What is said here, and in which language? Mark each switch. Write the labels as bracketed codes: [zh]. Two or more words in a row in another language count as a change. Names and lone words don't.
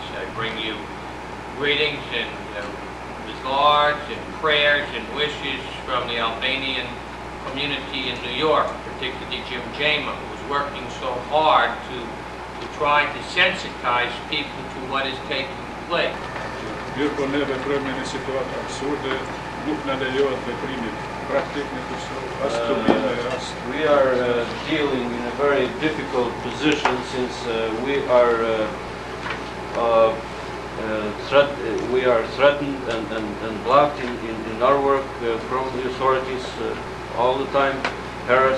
[en] I bring you greetings and regards and prayers and wishes from the Albanian community in New York, particularly Jim Xhema, who is working so hard to try to sensitize people to what is taking place. [sq] Mirë po ne veprojmë në situatë absurde, nuk na lejohet veprimi praktik në Kosovë, as të mirë as. [en] We are dealing in a very difficult position since we are threatened and blocked in our work from the authorities all the time, harassed.